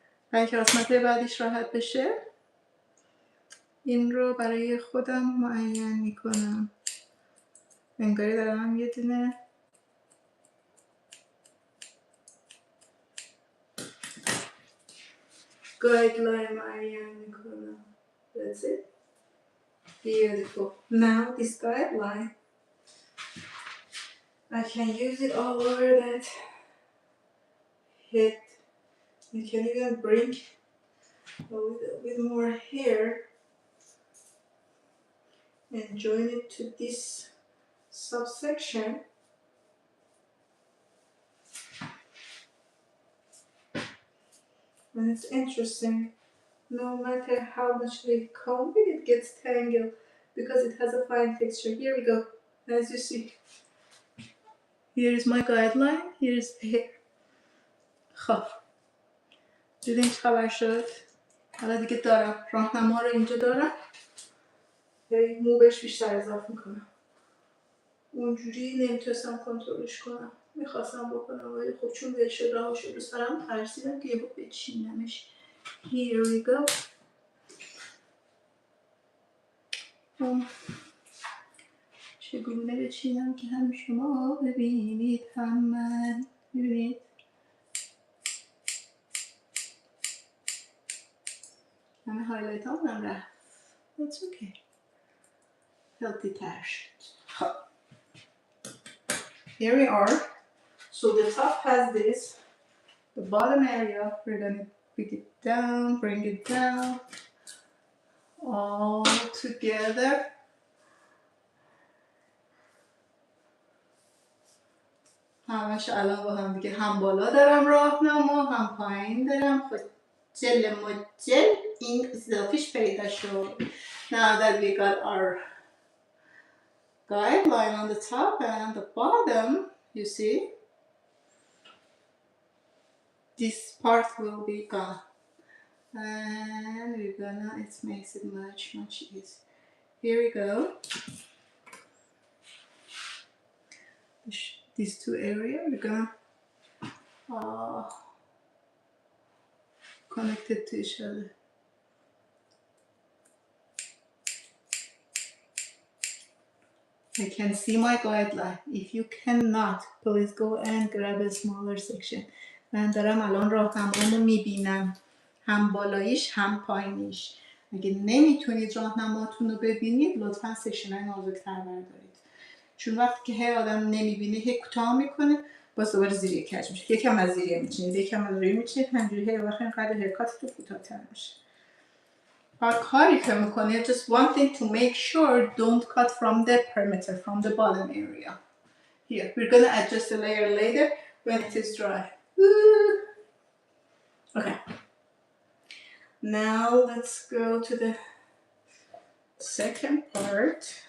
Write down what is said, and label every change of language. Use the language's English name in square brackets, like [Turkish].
[Persian] برای که قسمت بعدیش راحت بشه این رو برای خودم معین میکنم. انگاری دارم یه دونه گایدلاین معین میکنم. [English] That's it. Beautiful. Now this guideline, I can use it all over that head. You can even bring a little bit more hair and join it to this subsection. And it's interesting. No matter how much we comb it, it gets tangled because it has a fine texture. Here we go. As you see, here is my guideline. Here is the hair. [Persian] خب دیدین چه خبر شد؟ حالا دیگه دارم راهنما رو اینجا دارم. مو بهش بیشتر اضافه میکنم. اونجوری نمیتونستم کنترلش کنم. میخواستم بکنم ولی خب چون ول شد رها شد رو سرم ترسیدم که یهو بچینمش. [English] Here we go. [Persian] چگونه بچینم که هم شما ببینید هم من. ببینید همه هایلایت هم رفت. [English] That's okay. [Persian] Healthy تر شد. [English] Here we are. So the top has this. The bottom area, we're gonna bring it down all together. [Persian] همش الان با هم دیگه هم بالا دارم راهنما هم پایین دارم. خب جل مجل این اضافیش پیدا شد. [English] Now that we got our guideline on the top and the bottom, you see, this part will be gone. And we're gonna, it makes it much easier. Here we go. These two areas, we're gonna connect it to each other. I can see my guideline. If you cannot, please go and grab a smaller section. [Persian] من دارم الان راهنمامو میبینم. هم بالاییش هم پایینیش. اگه نمیتونید راهنماتون رو ببینید لطفا سکشن‌های نازک‌تر بردارید. چون وقتی که هی آدم نمیبینه هی کوتاه میکنه باز دوباره زیر کج میشه. یکم از زیر میچینید یکم از روی میچینید همجوری هی وقتی اینقدر هرکات تو کوتاه‌تر میشه. کاری که میکنه [English] just one thing to make sure don't cut from the perimeter, from the bottom area. Here, we're gonna adjust the layer later when it is dry. Okay. Now let's go to the second part.